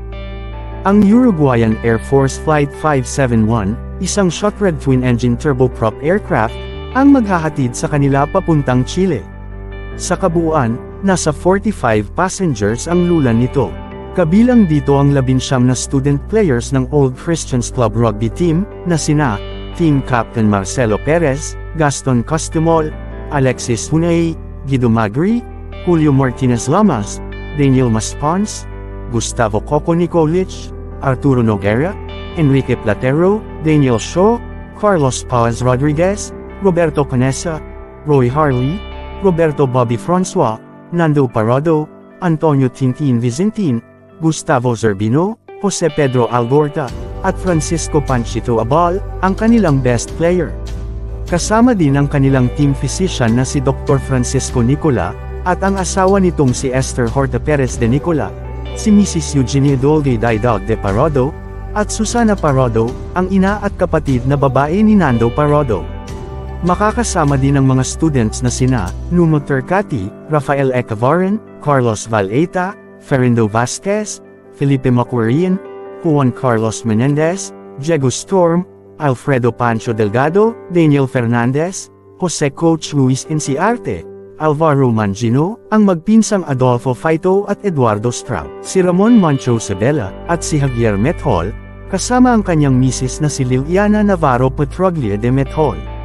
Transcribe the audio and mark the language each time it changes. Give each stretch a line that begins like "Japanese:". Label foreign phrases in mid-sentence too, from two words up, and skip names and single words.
Filipino: Ang Uruguayan Air Force Flight 571, isang
English: short-red twin-engine turboprop aircraft,
Filipino: ang maghahatid sa kanila papuntang Chile. Sa kabuuan, nasa 45 passengers ang lulan nito. Kabilang dito ang 19 na
English: student players
Filipino: ng Old Christians Club rugby team, na sina, Team Captain Marcelo Perez, Gaston Costumol, Alexis Hunay, Guido Magri, Julio Martinez Lamas, Daniel Maspons, Gustavo Coco Nicolich, Arturo Noguera, Enrique Platero, Daniel Shaw, Carlos Paz Rodriguez, Roberto Canessa, Roy Harley, Roberto Bobby Francois, Nando Parado, Antonio Tintin Vicentin, Gustavo Zerbino, Jose Pedro Algorta, at Francisco Panchito Abal, ang kanilang
English: best player.
Filipino: Kasama din ang kanilang
English: team physician
Filipino: na si Dr. Francisco Nicola, at ang asawa nitong si Esther Horta Perez de Nicola, si Mrs. Eugenia Dolge Daidog de Parado, at Susana Parado, ang ina at kapatid na babae ni Nando Parado. Makakasama din ang mga students na sina, Nuno Tercati, Rafael Ecavaran, Carlos Valeta, Ferindo Vasquez, Felipe Macquarian, Juan Carlos Menendez, Diego Storm, Alfredo Pancho Delgado, Daniel Fernandez, Jose Coach Luis Enciarte, Alvaro Mangino, ang magpinsang Adolfo Faito at Eduardo Straub, si Ramon Mancho Sabela, at si Javier Methol, kasama ang kanyang misis na si Liliana Navarro Petroglia de Methol.